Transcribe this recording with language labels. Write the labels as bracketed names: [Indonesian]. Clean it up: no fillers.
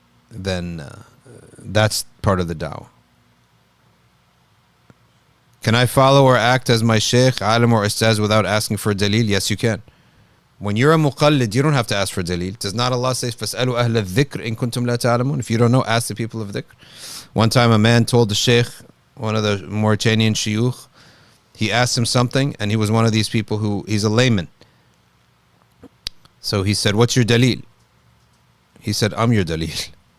[English] Then that's part of the da'wah. Can I follow or act as my sheikh, alim, or ustaz without asking for dalil? Yes, you can. When you're a muqallid, you don't have to ask for dalil. Does not Allah say, [Arabic] فَاسْأَلُوا أَهْلَ الذِّكْرِ إِن كُنْتُمْ لَا تَعْلَمُونَ? [English] If you don't know, ask the people of dhikr. One time a man told the sheikh, one of the Mauritanian shuyukh, he asked him something, and he was one of these people who, he's a layman. So he said, what's your dalil? He said, I'm your dalil.